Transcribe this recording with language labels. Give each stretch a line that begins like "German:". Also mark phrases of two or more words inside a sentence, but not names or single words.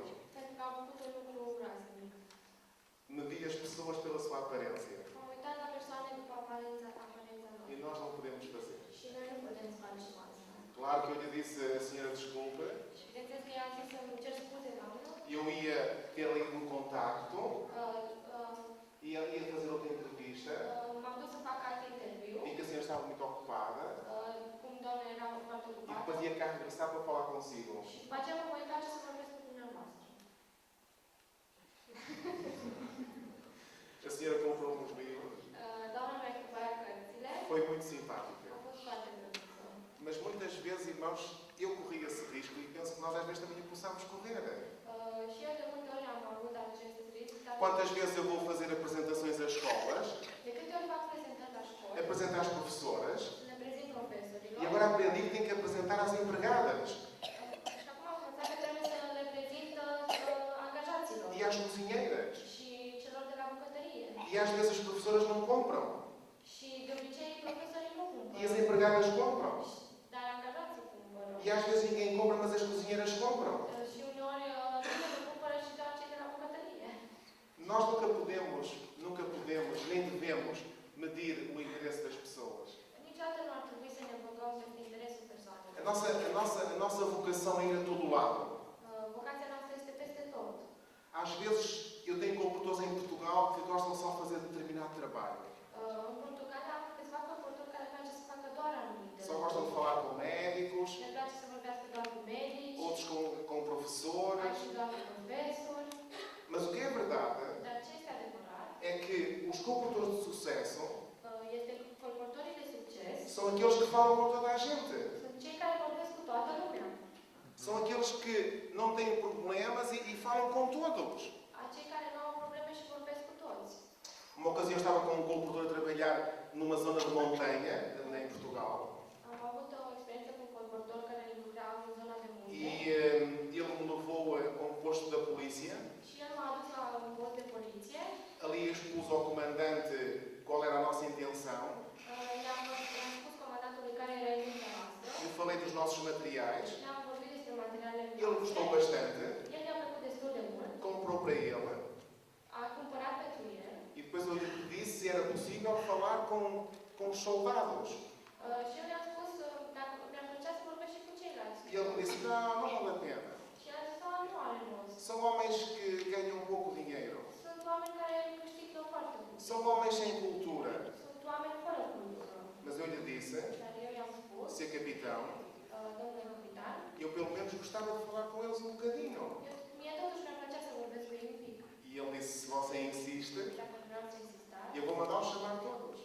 Romanian: Pentru că am făcut un lucru groaznic.
Portuguese: Medi as pessoas pela sua aparência.
Romanian: M-am uitat la persoane după aparența lor.
Portuguese: E nós não podemos fazer.
Romanian: Și noi nu putem să facem asta.
Portuguese: Claro que eu lhe disse, a senhora, desculpe,
Romanian: Și bineînțeles că ea a zis să-mi cer scuze, doamnă.
Portuguese: eu ia ter ali um contacto, Uh, ia fazer outra entrevista,
Romanian: M-am dus să fac alt interviu.
Portuguese: e que a senhora estava muito ocupada,
Romanian: Cum doamna era foarte
Portuguese: e
Romanian: ocupată.
Portuguese: depois ia cá regressar para falar consigo.
Romanian: Și după aceea mă voi întoarce să vorbesc cu dumneavoastră.
Portuguese: A senhora comprou uns livros,
Romanian: Doamna mi-a cumpărat cărțile.
Portuguese: foi muito simpática.
Romanian: A fost foarte drăguță.
Portuguese: Mas muitas vezes, irmãos, eu corri esse risco e penso que nós às vezes também o possamos correr.
Romanian: Și eu de multe ori am avut acest risc. Dar
Portuguese: Quantas vezes eu vou fazer apresentações às escolas,
Romanian: de câte ori fac prezentări la școală,
Portuguese: apresentar às professoras,
Romanian: le prezint profesorilor.
Portuguese: e agora aprendi que tenho que apresentar às empregadas
Romanian: Și acum am învățat că trebuie să le prezint angajaților
Portuguese: e às cozinheiras.
Romanian: și celor de la bucătărie.
Portuguese: E às vezes as professoras não compram.
Romanian: Și de obicei profesorii nu
Portuguese: E
Romanian: cumpără.
Portuguese: as empregadas compram.
Romanian: Dar angajații cumpără.
Portuguese: E às vezes ninguém compra, mas as cozinheiras compram.
Romanian: Și uneori nu cumpără și doar cei de la bucătărie.
Portuguese: Nós nunca podemos, nem devemos medir o interesse das pessoas.
Romanian: Niciodată nu ar trebui să ne băgăm peste interesul persoanelor.
Portuguese: A nossa vocação é ir a todo lado.
Romanian: Vocația noastră este peste tot.
Portuguese: Às vezes eu tenho computadores em Portugal que gostam só de fazer determinado trabalho.
Romanian: În Portugalia am câțiva confortori care place să facă doar anumite.
Portuguese: Só gostam de falar com médicos,
Romanian: Le place să vorbească doar cu medici,
Portuguese: outros com professores.
Romanian: alții doar cu profesori.
Portuguese: Mas o que é verdade
Romanian: Dar ce este adevărat
Portuguese: é que os comportadores de sucesso
Romanian: este că colportorii de succes
Portuguese: são aqueles que falam com toda a gente.
Romanian: sunt cei care vorbesc cu toată lumea.
Portuguese: São aqueles que não têm problemas e falam com todos.
Romanian: Acei care nu au probleme și vorbesc cu toți.
Portuguese: Uma ocasião eu estava com um comportador a trabalhar numa zona de montanha, em Portugal,
Romanian: Am avut o experiență cu un colportor care lucra în zona de munte
Portuguese: e ele me levou a um posto da polícia.
Romanian: și el m-a adus la un post de poliție.
Portuguese: Ali expus ao comandante qual era a nossa intenção.
Romanian: I-am spus comandantului care era intenția noastră.
Portuguese: Eu falei dos nossos materiais.
Romanian: Ne-am vorbit despre materialele
Portuguese: Ele gostou
Romanian: noastre.
Portuguese: bastante,
Romanian: El i-a plăcut destul de mult.
Portuguese: comprou para ele.
Romanian: A cumpărat pentru el.
Portuguese: E depois eu lhe pedi se era possível falar com os soldados.
Romanian: Și eu i-am spus dacă mi-ar plăcea să vorbesc și cu ceilalți.
Portuguese: E ele me disse: não, não vale a pena.
Romanian: Și el a zis, nu are rost.
Portuguese: São homens que ganham pouco dinheiro.
Romanian: Sunt oameni care câștigă foarte mult.
Portuguese: São homens sem cultura.
Romanian: Sunt oameni fără cultură.
Portuguese: Mas eu lhe disse,
Romanian: Dar eu i-am spus,
Portuguese: ser capitão,
Romanian: domnule capitan,
Portuguese: eu pelo menos gostava de falar com eles um bocadinho.
Romanian: mie totuși mi-ar plăcea să vorbesc cu ei un pic.
Portuguese: E ele disse: se você insiste,
Romanian: Dacă vreau să insistați,
Portuguese: eu vou mandar-os chamar todos.